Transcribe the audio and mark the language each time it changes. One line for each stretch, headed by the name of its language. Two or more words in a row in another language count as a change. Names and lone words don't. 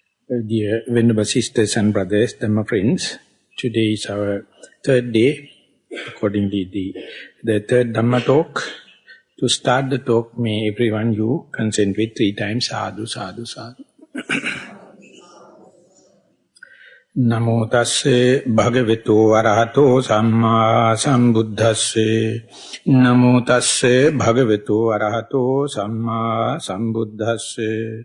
English: Dear Venerable Sisters and Brothers, Dhamma friends, today is our third day, accordingly the third Dhamma talk. To start the talk, may everyone you consent with 3 times,
Pali: sadhu, sadhu, sadhu. Namo tasse bhagavato arahato samma sambuddhasse. Namo tasse bhagavato arahato samma sambuddhasse.